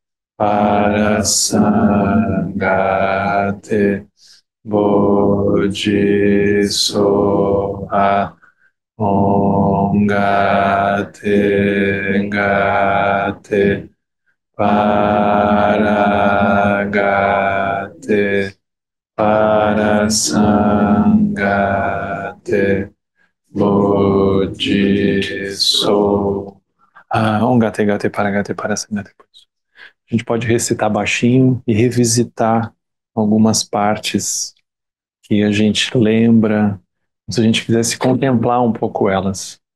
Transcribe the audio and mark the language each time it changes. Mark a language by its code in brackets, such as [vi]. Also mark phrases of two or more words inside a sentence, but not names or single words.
[sa] Parasangate Bodhisoha Om Gate Gate Paragate Parasangate Bodhisoha. Om Gate Gate Paragate Parasangate. [pt] A gente pode recitar baixinho e revisitar algumas partes que a gente lembra, se a gente quisesse contemplar um pouco elas.